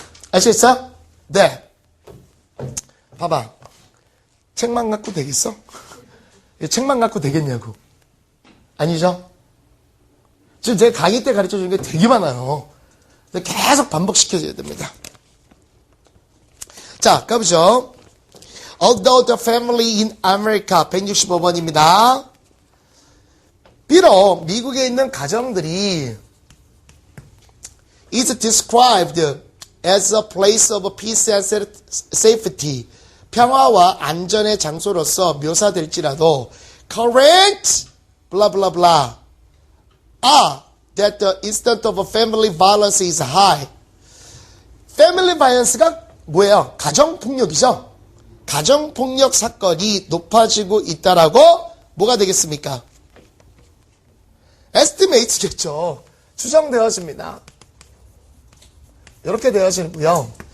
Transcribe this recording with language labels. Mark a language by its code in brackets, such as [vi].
[ko] 아시겠어요? 네. 봐봐. 책만 갖고 되겠어? 책만 갖고 되겠냐고. 아니죠? 지금 제가 강의 때 가르쳐 주는 게 되게 많아요. 계속 반복시켜줘야 됩니다. 자, 가보죠. [en] Although the family in America [ko] 165번입니다. 비록 미국에 있는 가정들이 [en] is described as a place of peace and safety. [ko] 평화와 안전의 장소로서 묘사될지라도 [en] current blah blah blah that the incidence of family violence is high. family violence [ko] 가 뭐예요? 가정폭력이죠. 가정폭력 사건이 높아지고 있다라고 뭐가 되겠습니까? estimate겠죠. 추정되어집니다. 이렇게 되어지고요.